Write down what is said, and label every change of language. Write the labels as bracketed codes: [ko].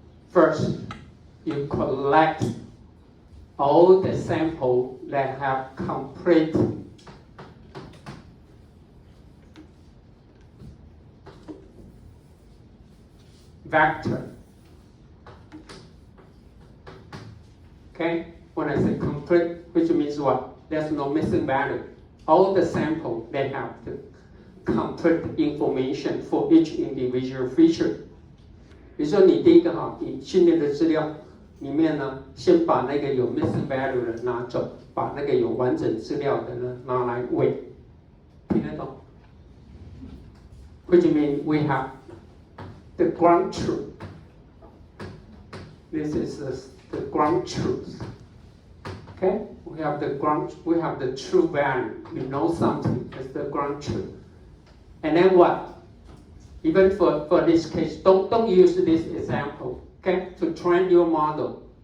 [en] First, you collect all the samples that have complete vector. Okay, when I say complete, which means what? There's no missing value. All the samples, they have the complete information for each individual feature. [zh] 比如说你第一个你训练的资料里面呢，先把那个有 missing value 的拿走，把那个有完整资料的呢拿来喂，听得懂 ？ [en] Which means we have the ground truth. This is the ground truth. Okay, we have the true value. We know something as the ground truth. And then what? Even for this case, don't use this example, okay, to train your model.